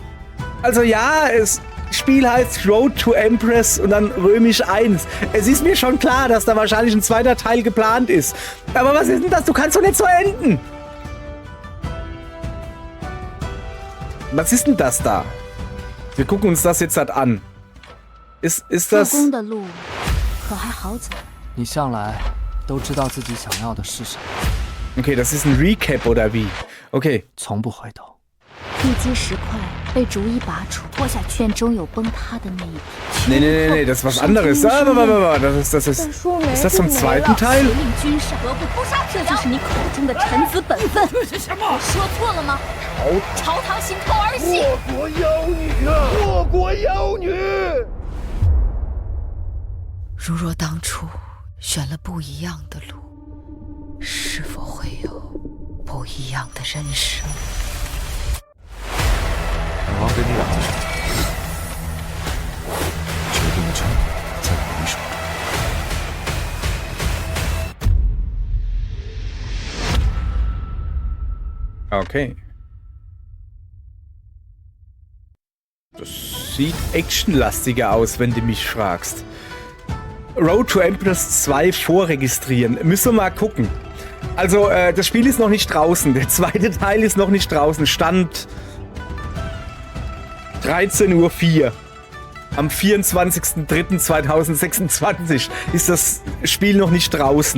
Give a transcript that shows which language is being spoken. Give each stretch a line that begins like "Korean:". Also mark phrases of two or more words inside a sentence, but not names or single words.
German: Also ja, das Spiel heißt Road to Empress und dann römisch 1. Es ist mir schon klar, dass da wahrscheinlich ein zweiter Teil geplant ist. Aber was ist denn das? Du kannst doch nicht so enden. Was ist denn das da? Wir gucken uns das jetzt halt an. Ist das...
Chinese: 你向来都知道自己想要的是什么。
German: Okay, das ist ein Recap oder wie? Okay.
Chinese: 从不回头。地基石块被被逐一拔除，脱下便终有崩塌的那一天。
German: Nee, das ist was anderes. Warte, ist das zum zweiten Teil?
Chinese: 革命军上，何不扑杀这就是你口中的臣子本分。我说错了吗？朝堂行扣儿戏。祸国妖女啊！祸国妖女！如若当初选了不一样的路，是否会有不一样的人生？本王给你2次时间，决定的权利在你手
German: 中。Okay. Das sieht actionlastiger aus, wenn du mich fragst. Road to Empress 2 vorregistrieren. Müssen wir mal gucken. Also, das Spiel ist noch nicht draußen. Der zweite Teil ist noch nicht draußen. Stand 13:04 Uhr. Am 24.03.2026 ist das Spiel noch nicht draußen.